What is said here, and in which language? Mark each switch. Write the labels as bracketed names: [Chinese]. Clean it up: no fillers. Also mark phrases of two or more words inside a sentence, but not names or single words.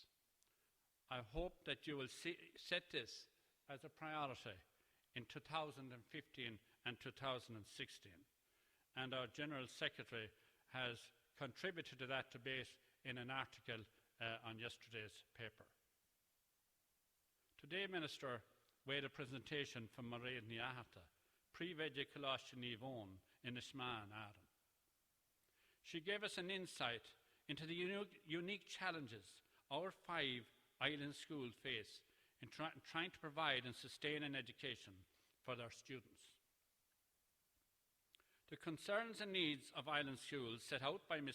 [English] I hope that you will set this as a priority in 2015 and 2016, and our General Secretary has contributed to that debate in an article on yesterday's paper. Today, Minister, we had a presentation from Mairead Niahata, Príomh-Éide Coláiste Ní Bhón in Ishmaan, Adam. She gave us an insight into the unique challenges our 5 island schools face in trying to provide and sustain an education for their students. The concerns and needs of island schools set out by Ms.